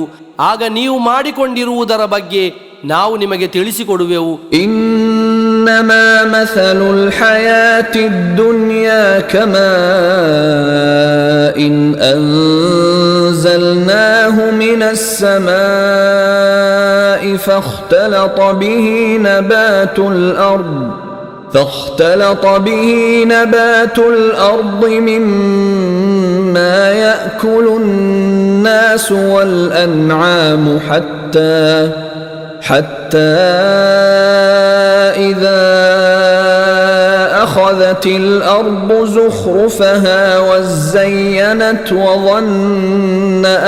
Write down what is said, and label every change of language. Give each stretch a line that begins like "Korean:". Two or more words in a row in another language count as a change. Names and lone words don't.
Kannada: ಆಗ ನೀವು ಮಾಡಿಕೊಂಡಿರುವುದರ ಬಗ್ಗೆ ನಾವು ನಿಮಗೆ ತಿಳಿಸಿಕೊಡುವೆವು.
Arabic: إنما مثل الحياة الدنيا كماء أنزلناه من السماء فاختلط به نبات الأرض مما يأكل الناس والأنعام حتى إذا أخذت الأرض زخرفها وزينت وظن